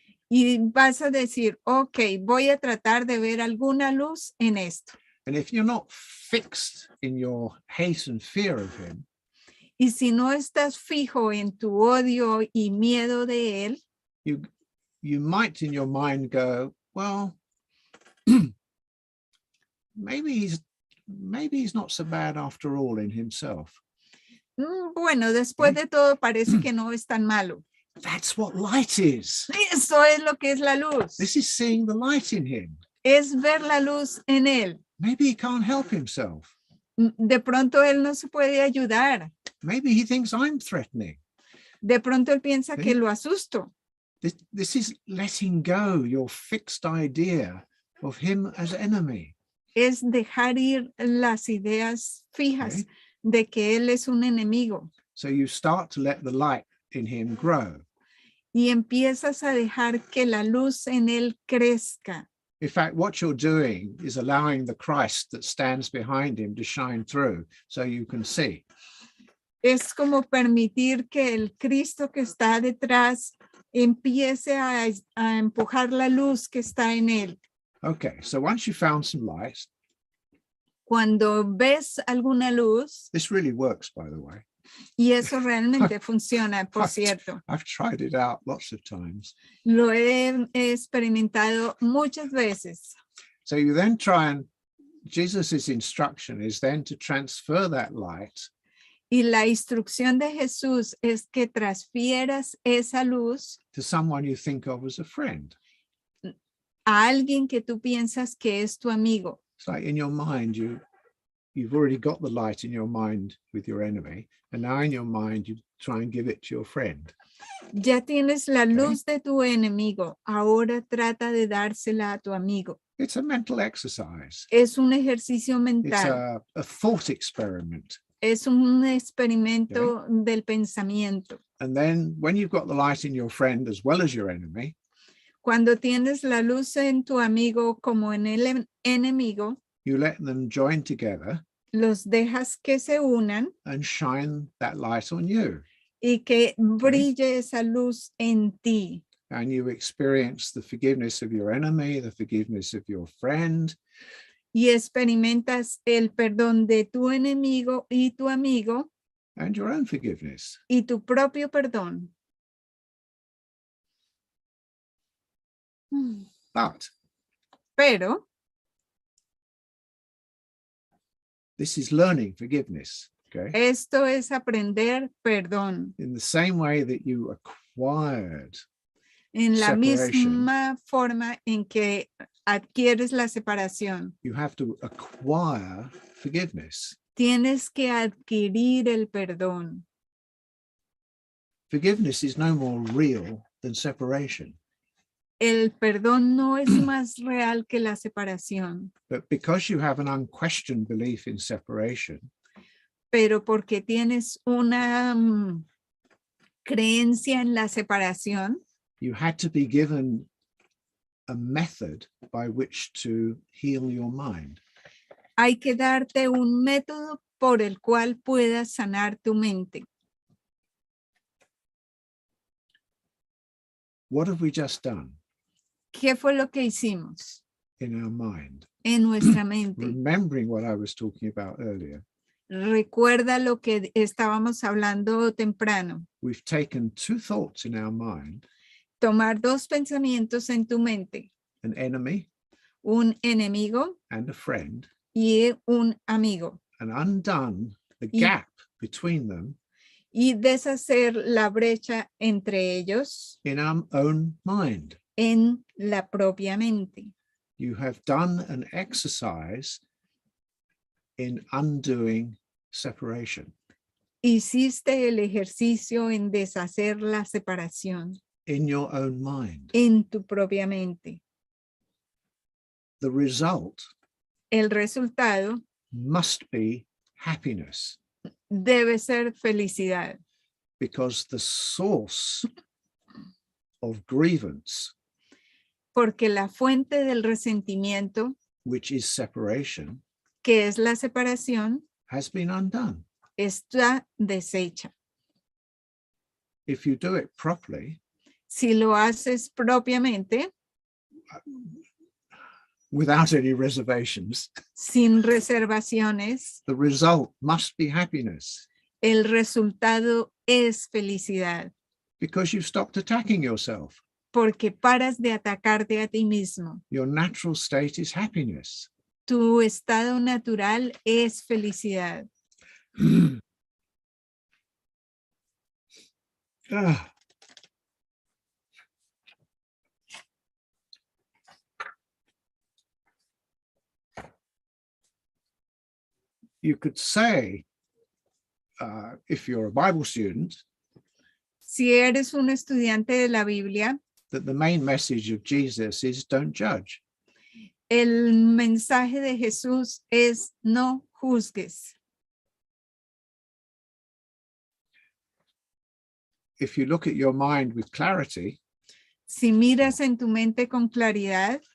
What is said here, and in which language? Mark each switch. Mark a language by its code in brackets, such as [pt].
[es] Y vas a decir, ok, voy a tratar de ver alguna luz en esto. [en] And if you're not fixed in your hate and fear of him, [es] Y si no estás fijo en tu odio y miedo de él, [en] you might in your mind go, well, maybe he's not so bad after all in himself. [es] Bueno, después de todo parece que no es tan malo. [en] That's what light is. [es] Eso es lo que es la luz. [en] This is seeing the light in him. [es] Es ver la luz en él. [en] Maybe he can't help himself. [es] De pronto él no se puede ayudar. [en] Maybe he thinks I'm threatening. [es] De pronto él piensa que lo asusto. [en] This is letting go your fixed idea of him as enemy. [es] Es dejar ir las ideas fijas de que él es un enemigo. [en] So you start to let the light in him grow. [es] Y empiezas a dejar que la luz en él crezca. [en] In fact, what you're doing is allowing the Christ that stands behind him to shine through so you can see. [es] Es como permitir que el Cristo que está detrás empiece a empujar la luz que está en él. [en] Okay, so once you found some light, [es] Cuando ves alguna luz, [en] this really works, by the way. [es] y eso realmente funciona, por cierto. [en] I've tried it out lots of times. [es] Lo he experimentado muchas veces. [en] So you then try and, Jesus's instruction is then to transfer that light [es] Y la instrucción de Jesús es que transfieras esa luz [en] to someone you think of as a friend. [es] a alguien que tú piensas que es tu amigo. [en] It's like in your mind, you've already got the light in your mind with your enemy, and now in your mind, you try and give it to your friend. [es] Ya tienes la luz de tu enemigo, ahora trata de dársela a tu amigo. [en] It's a mental exercise. [es] Es un ejercicio [en] It's mental, a thought experiment. [es] es un experimento del pensamiento. [en] And then when you've got the light in your friend as well as your enemy, [es] Cuando tienes la luz en tu amigo como en el enemigo, [en] you let them join together [es] los dejas que se unan [en] and shine that light on you. [es] y que brille esa luz en ti. [en] And you experience the forgiveness of your enemy, the forgiveness of your friend. [es] Y experimentas el perdón de tu enemigo y tu amigo [en] And your own forgiveness. [es] y tu propio perdón. Pero [en] this is learning forgiveness. Okay. [es] esto es aprender perdón. [en] In the same way that you acquired [es] En la [en] separation, [es] misma forma en que adquieres la separación, [en] you have to acquire forgiveness. [es] tienes que adquirir el perdón. [en] Forgiveness is no more real than separation. [es] El perdón no es más real que la separación, [en] But because you have an unquestioned belief in separation, [es] pero porque tienes una creencia en la separación, [en] you had to be given a method by which to heal your mind. [es] hay que darte un método por el cual puedas sanar tu mente. [en] What have we just done [es] ¿Qué fue lo que hicimos [en] in our mind? [es] en nuestra mente? [en] Remembering what I was talking about earlier, [es] Recuerda lo que estábamos hablando temprano. [en] we've taken two thoughts in our mind, [es] Tomar dos pensamientos en tu mente, [en] an enemy [es] un enemigo [en] and a friend, [es] y un amigo, [en] and undone the [es] Y- [en] gap between them [es] y deshacer la brecha entre ellos [en] in our own mind. [es] en la propia mente. [en] You have done an exercise in undoing separation [es] Hiciste el ejercicio en deshacer la separación [en] in your own mind. [es] en tu propia mente. [en] The result [es] El resultado [en] must be happiness, [es] debe ser felicidad, [en] because the source of grievance, [es] porque la fuente del resentimiento, [en] which is separation, [es] que es la separación, [en] has been undone. [es] está deshecha. [en] If you do it properly, [es] Si lo haces propiamente, [en] without any reservations, [es] sin reservaciones, [en] the result must be happiness, [es] el resultado es felicidad, [en] because you've stopped attacking yourself. [es] porque paras de atacarte a ti mismo. [en] Your natural state is happiness. [es] Tu estado natural es felicidad. Ah. [en] You could say, if you're a Bible student, [es] Si eres un estudiante de la Biblia, [en] that the main message of Jesus is don't judge. [es] el mensaje de Jesús es no juzgues. [en] If you look at your mind with clarity, [es] Si miras en tu mente con claridad,